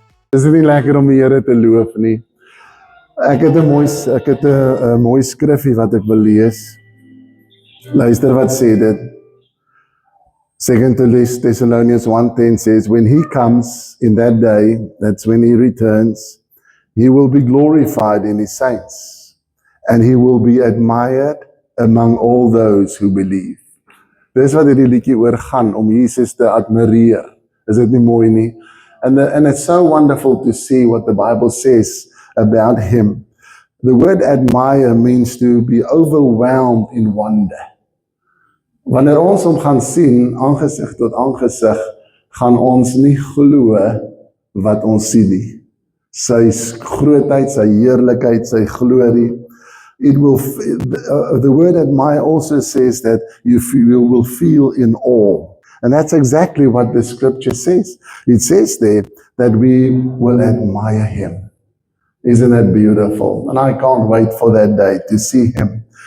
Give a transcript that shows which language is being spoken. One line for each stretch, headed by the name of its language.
Afrikaans: Dis nie lekker om die Here te loof nie. Ek het 'n mooi skrifgie wat ek wil lees. Luister wat sê dit.
English: 2 Thessalonians 1:10 says, when he comes in that day, that's when he returns, he will be glorified in his saints, and he will be admired among all those who believe.
Afrikaans: Dis wat hierdie liedjie oor gaan, om Jesus te admireer. Is dit nie mooi nie?
English: And it's so wonderful to see what the Bible says about him. The word admire means to be overwhelmed in wonder.
Afrikaans: Wanneer ons hom gaan sien, aangesig tot aangesig, gaan ons nie glo wat ons sien nie. Sy grootheid, sy heerlikheid, sy glorie.
English: The word admire also says that you will feel in awe. And that's exactly what the scripture says. It says there that we will admire him. Isn't that beautiful? And I can't wait for that day to see him.